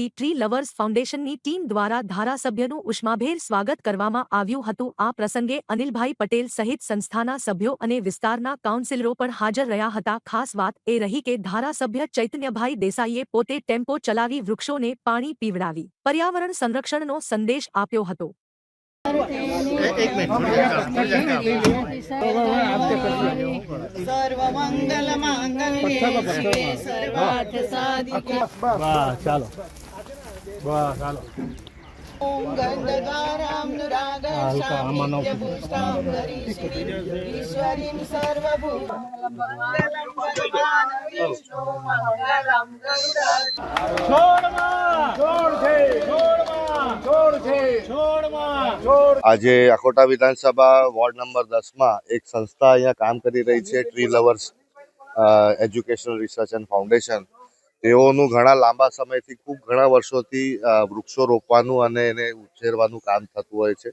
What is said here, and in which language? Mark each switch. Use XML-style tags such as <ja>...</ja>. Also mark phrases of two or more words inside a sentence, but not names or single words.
<gu>ટ્રી લવર્સ ફાઉન્ડેશનની ટીમ દ્વારા ધારાસભ્યનું ઉષ્માભેર સ્વાગત કરવામાં આવ્યું હતું। આ પ્રસંગે અનિલભાઈ પટેલ સહિત સંસ્થાના સભ્યો અને વિસ્તારના કાઉન્સિલરો પણ હાજર રહ્યા હતા। ખાસ વાત એ રહી કે ધારાસભ્ય ચૈતન્યભાઈ દેસાઈએ પોતે ટેમ્પો ચલાવી વૃક્ષોને પાણી પીવડાવી પર્યાવરણ સંરક્ષણનો સંદેશ આપ્યો હતો।</gu> <sa>सर्वमंगल मांगल्ये सर्वार्थ साधिके ओम गंधकारां नुरागर्षां ईश्वरीं सर्वभूतमंगलं भगवान् विष्णु मंगलं</sa> <gu>આજે અખોટા વિધાનસભા વોર્ડ નંબર 10 માં એક સંસ્થા અહીંયા કામ કરી રહી છે, ટ્રી લવર્સ એજ્યુકેશનલ રિસર્ચ એન્ડ ફાઉન્ડેશન। તેઓનું ઘણા લાંબા સમયથી ખૂબ ઘણા વર્ષોથી વૃક્ષો રોપવાનું અને એને ઉછેરવાનું કામ થતું હોય છે।</gu>